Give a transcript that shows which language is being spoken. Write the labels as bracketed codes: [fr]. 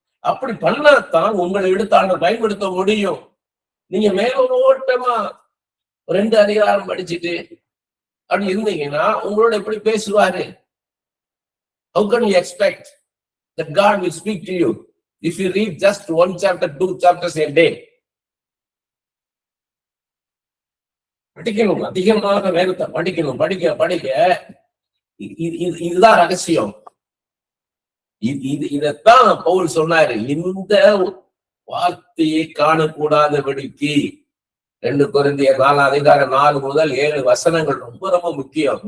[ta] அப்படி பண்ணாதான் உங்களை எடுத்தாங்க பயன்படுத்த முடியும். நீங்க மேலோட்டமா 2 அதிகாரம் படிச்சுட்டு அப்படி இருந்தீங்கன்னா உங்களோட எப்படி பேசுவாரு? [en] How can you expect that God will speak to you if you read just 1 chapter, 2 chapters a day? [ta] படிக்கணும், அதிகமாக வேதத்தை படிக்கணும். படிக்க படிக்க இதுதான் ரகசியம். இதத்தான் பவுல் சொன்னாரு, இந்த வார்த்தையை காணக்கூடாதபடிக்கு. 2 கொரிந்தியர் 4 முதல் 7 வசனங்கள் ரொம்ப ரொம்ப முக்கியம்.